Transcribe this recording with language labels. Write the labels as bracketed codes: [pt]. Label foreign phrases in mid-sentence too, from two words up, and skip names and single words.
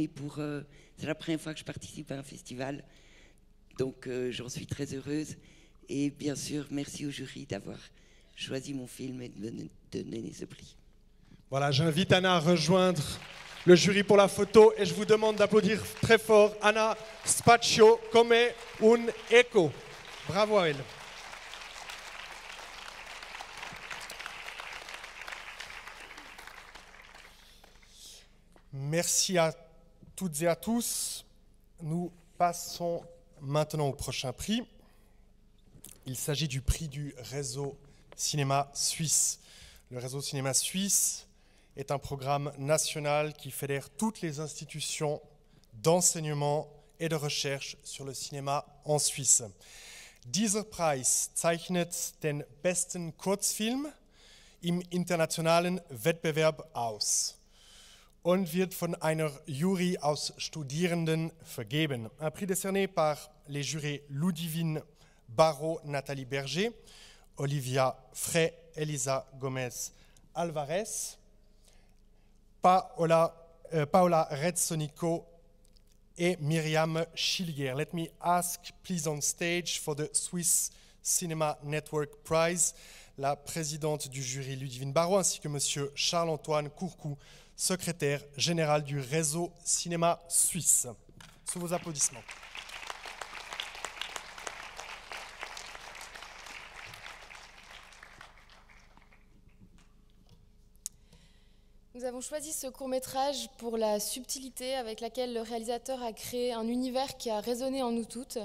[fr] Et c'est la première fois que je participe à un festival, donc j'en suis très heureuse. Et bien sûr, merci au jury d'avoir choisi mon film et de me donner ce prix. Voilà, j'invite Anna à rejoindre le jury pour la photo et je vous demande d'applaudir très fort Anna Spaccio [it] come un eco. [fr] Bravo à elle. Merci à toutes et à tous. Nous passons maintenant au prochain prix. Il s'agit du prix du réseau cinéma suisse. Le réseau cinéma suisse est un programme national qui fédère toutes les institutions d'enseignement et de recherche sur le cinéma en Suisse. [de] Dieser Preis zeichnet den besten Kurzfilm im internationalen Wettbewerb aus und wird von einer Jury aus Studierenden vergeben. [fr] Un prix décerné par les jurés Ludivine Barrault, Nathalie Berger, Olivia Frey, Elisa Gomez Alvarez, Paola Rezzonico et Myriam Schilliger. [en] Let me ask, please, on stage for the Swiss Cinema Network Prize, [fr] la présidente du jury Ludivine Barrault ainsi que monsieur Charles-Antoine Courcou, secrétaire général du réseau cinéma suisse. Sous vos applaudissements. Nous avons choisi ce court-métrage pour la subtilité avec laquelle le réalisateur a créé un univers qui a résonné en nous toutes.